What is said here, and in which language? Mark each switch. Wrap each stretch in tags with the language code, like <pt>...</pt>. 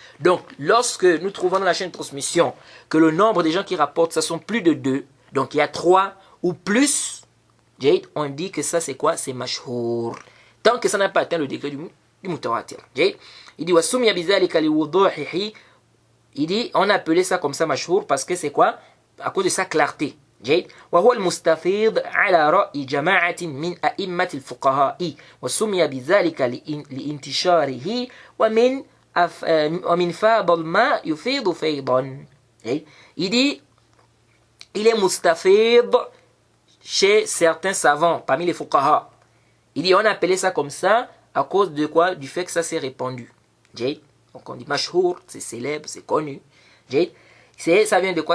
<fr>Donc lorsque nous trouvons dans la chaîne de transmission que le nombre des gens qui rapportent ça sont plus de 2, donc il y a 3 ou plus, on dit que ça c'est quoi? C'est mashhour. Tant que ça n'a pas atteint le degré du mutawatir. Il dit</fr> <ar>wasumya bizalika liwuduhihi.</ar> <fr>Il dit on a appelé ça comme ça mashhour parce que c'est quoi? À cause de sa clarté.</fr> <ar>وهو المستفيض على رأي جماعة من أئمة الفقهاء وسمي بذلك لانتشاره ومن فاض الماء يفيض فيضا.</ar> <fr>Il dit il est mustafid chez certains savants, parmi les fuqaha. Il dit on a appelé ça comme ça à cause de quoi? Du fait que ça s'est répandu. Donc on dit mashhour, c'est célèbre, c'est connu. Ça vient de quoi?</fr>